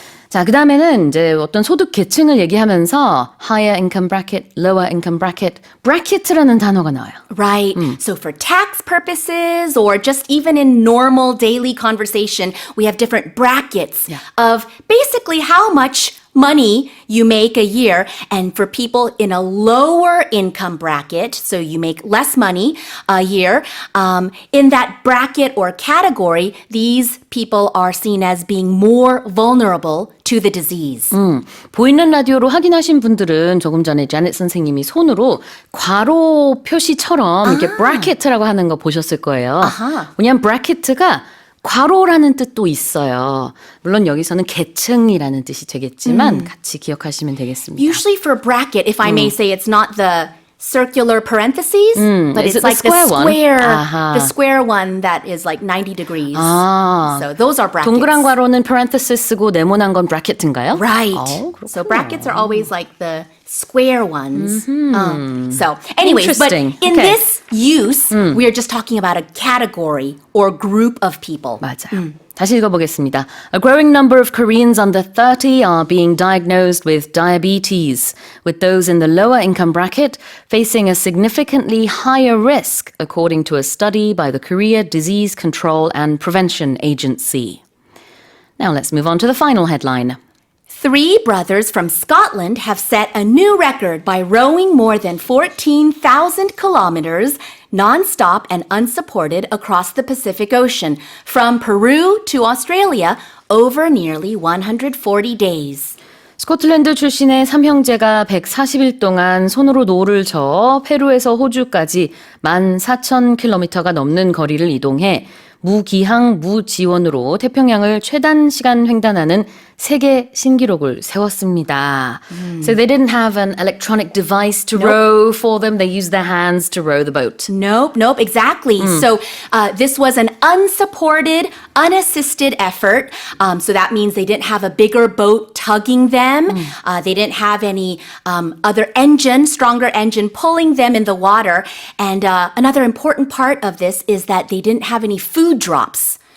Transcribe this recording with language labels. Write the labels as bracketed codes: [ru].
[ko] 자, 그 다음에는 이제 어떤 소득 계층을 얘기하면서 higher income bracket, lower income bracket, bracket라는 단어가 나와요. [en] Right. So for tax purposes or just even in normal daily conversation, we have different brackets of basically how much money you make a year. And for people in a lower income bracket, so you make less money a year, in that bracket or category, these people are seen as being more vulnerable to the disease. [ko] 보이는 라디오로 확인하신 분들은 조금 전에 자넷 선생님이 손으로 괄호 표시처럼 이렇게 bracket라고 하는 거 보셨을 거예요. 왜냐하면 bracket가 괄호라는 뜻도 있어요. 물론 여기서는 계층이라는 뜻이 되겠지만 같이 기억하시면 되겠습니다. [en] Usually for bracket, if I may say, it's not the circular parentheses, but Is it's it the like square one? the square one that is like 90 degrees. So those are brackets. [ko] 동그란 괄호는 parenthesis 쓰고 네모난 건 bracket인가요? [en] Right. [ko] 그렇구나. [en] So brackets are always like the square ones. So anyways, but Interesting. in Okay. this use, we are just talking about a category or group of people. [ko] 맞아요. 다시 읽어보겠습니다. [en] A growing number of Koreans under 30 are being diagnosed with diabetes, with those in the lower income bracket facing a significantly higher risk, according to a study by the Korea Disease Control and Prevention Agency. Now let's move on to the final headline. 3 brothers from Scotland have set a new record by rowing more than 14,000 kilometers non-stop and unsupported across the Pacific Ocean from Peru to Australia over nearly 140 days. [ko] 스코틀랜드 출신의 3형제가 140일 동안 손으로 노를 저어 페루에서 호주까지 14,000km가 넘는 거리를 이동해 무기항, 무지원으로 태평양을 최단 시간 횡단하는 세계 신기록을 세웠습니다. [en] So they didn't have an electronic device to row for them. They used their hands to row the boat. Nope, exactly. So this was an unsupported, unassisted effort. So that means they didn't have a bigger boat tugging them. They didn't have any other engine, stronger engine pulling them in the water. And another important part of this is that they didn't have any food drops